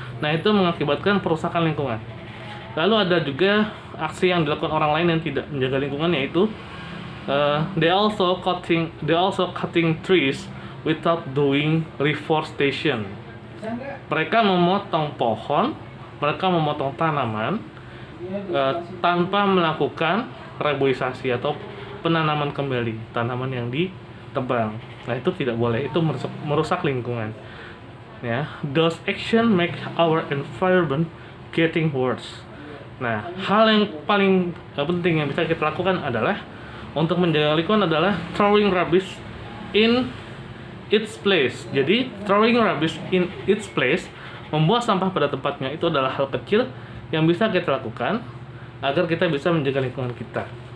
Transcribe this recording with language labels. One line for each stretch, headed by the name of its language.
Indonesian: Nah, itu mengakibatkan perusakan lingkungan. Lalu ada juga aksi yang dilakukan orang lain yang tidak menjaga lingkungan, yaitu
English: they also cutting trees without doing reforestation.
Indonesian: Mereka memotong pohon, mereka memotong tanaman tanpa melakukan reboisasi atau penanaman kembali tanaman yang ditebang. Nah, itu tidak boleh, itu merusak lingkungan.
English: Ya, those action make our environment getting worse.
Indonesian: Nah, hal yang paling penting yang bisa kita lakukan adalah untuk menjaga lingkungan adalah
English: throwing rubbish in its place.
Indonesian: Jadi,
English: throwing rubbish in its place,
Indonesian: membuang sampah pada tempatnya, itu adalah hal kecil yang bisa kita lakukan agar kita bisa menjaga lingkungan kita.